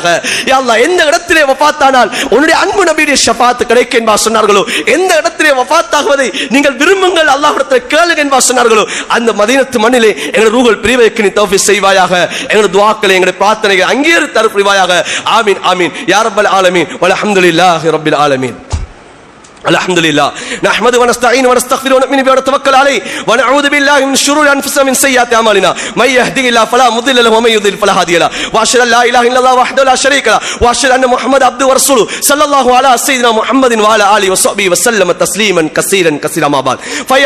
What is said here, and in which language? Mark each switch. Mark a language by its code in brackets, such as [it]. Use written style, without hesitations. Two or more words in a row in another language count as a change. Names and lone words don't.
[ar] يا الله [ta] எந்த இடத்திலே வஃபாத்தானால் உன்னுடைய அன்பு நபியுடைய ஷஃபாத் கிடைக்கும் என்பா சொன்னார்களோ, எந்த இடத்திலே வஃபாத்தாகுவதை நீங்கள் விரும்புங்கள் அல்லாஹ்விடத்தில் கேளுங்கள் என்பா சொன்னார்களோ அந்த மதீனத்து மண்ணிலே எங்கள் ரூஹல் பிரிவதற்கு நீ தௌஃபீக் செய்வாயாக. எங்கள் துஆக்களை எங்கள் பிரார்த்தனைகளை அங்கீகரித்து தர புரிவாயாக. [ar] آمين آمين يا رب العالمين والحمد لله رب العالمين. الحمد لله نحمده ونستعينه ونستغفره ونؤمن به ونتوكل عليه ونعوذ بالله من شرور انفسنا ومن سيئات اعمالنا من يهده الله فلا مضل له ومن يضلل فلا هادي له واشهد ان لا اله الا الله وحده لا شريك له واشهد ان محمدا عبده ورسوله صلى الله على سيدنا محمد وعلى اله وصحبه وسلم تسليما كثيرا كثيرا ما بعد فيا